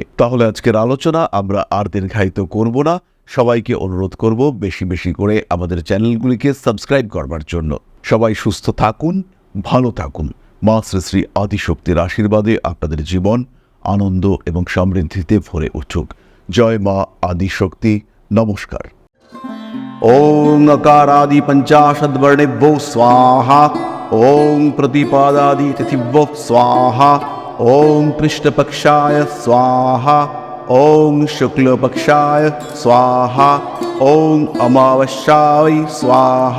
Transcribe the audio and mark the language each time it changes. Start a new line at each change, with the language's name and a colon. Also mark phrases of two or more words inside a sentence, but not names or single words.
Bangla: তাহলে আজকের আলোচনা আমরা আর দীর্ঘায়িত করব না। সবাইকে অনুরোধ করব বেশি বেশি করে আমাদের চ্যানেলগুলিকে সাবস্ক্রাইব করবার জন্য। সবাই সুস্থ থাকুন, ভালো থাকুন। মা শ্রী শ্রী আদিশক্তির আশীর্বাদে আপনাদের জীবন আনন্দ এবং সমৃদ্ধিতে ভরে উঠুক। জয় মা আদিশক্তি। নমস্কার।
Sanskrit: ওং अकारादि पंचाशद्वर्णेभ्यो स्वाहा। ओं प्रतिपादादि तिथिभ्यो स्वाहा। ओं कृष्णपक्षाय स्वाहा। ओं शुक्लपक्षाय स्वाहा। ओं अमावस्याय स्वाहा।